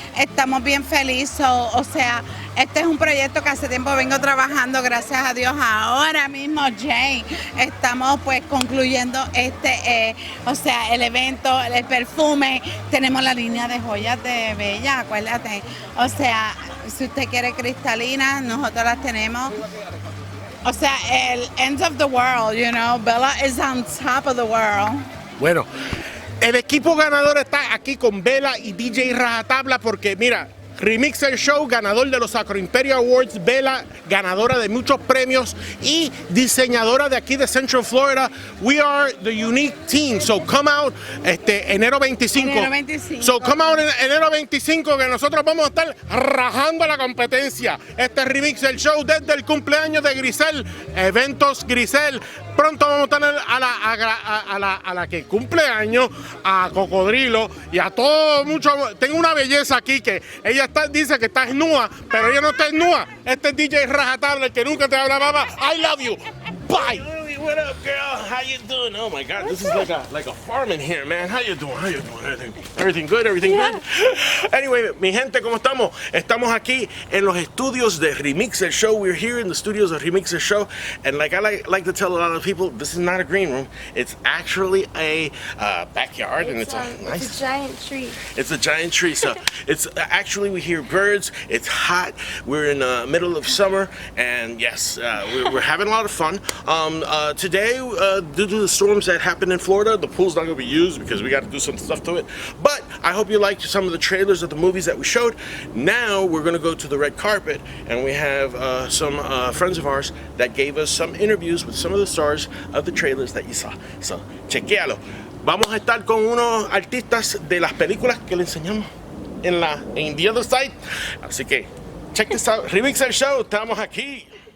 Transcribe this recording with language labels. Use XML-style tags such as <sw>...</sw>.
<es>Estamos bien felices. O sea, este es un proyecto que hace tiempo vengo trabajando, gracias a Dios. Ahora mismo, Jay, estamos pues concluyendo el evento, el perfume. Tenemos la línea de joyas de Bella, acuérdate. O sea, si usted quiere cristalinas, nosotros las tenemos. O sea, el</es> <en>end of the world, you know. Bella is on top of the world.</en> <es>Bueno, el equipo ganador está aquí con Bella y DJ RajaTabla porque, mira, REMIX Show, ganador de los Acro Imperio Awards, Bella, ganadora de muchos premios y diseñadora de aquí de Central Florida.</es> <en>We are the unique team, so come out enero 25.</en> <es>Enero 25.</es> <en>So come out</en> <es>en enero 25 que nosotros vamos a estar rajando la competencia. Este es REMIX Show desde el cumpleaños de Grisel, Eventos Grisel. Pronto vamos a tener a la que cumple años, a Cocodrilo y a todo mucho. Tengo una belleza aquí que ella dice que está desnuda, pero ella no está desnuda. Este es DJ RajaTabla, el que nunca te hablaba.</es> <en>I love you. Bye. What up, girl? How you doing? Oh my God, this is like a farm in here, man. How you doing? How you doing? Everything good? Everything good?</en> <es>Anyway, mi gente, ¿cómo estamos? Estamos aquí en los estudios de REMIX Show.</es> <en>We're here in the studios of REMIX Show, and like I like to tell a lot of people, this is not a green room. It's actually a backyard, and it's a giant tree. It's a giant tree. So it's actually, we hear birds. It's hot. We're in the middle of summer, and yes, we're having a lot of fun. Today, due to the storms that happened in Florida, the pool's not going to be used because we got to do some stuff to it. But I hope you liked some of the trailers of the movies that we showed. Now we're going to go to the red carpet, and we have some friends of ours that gave us some interviews with some of the stars of the trailers that you saw.</en> <es>So, chequealo. Vamos a estar con unos artistas de las películas que le enseñamos en The Other Side. Así que,</es> <en>check this out.</en> <es>REMIX Show, estamos aquí.</es>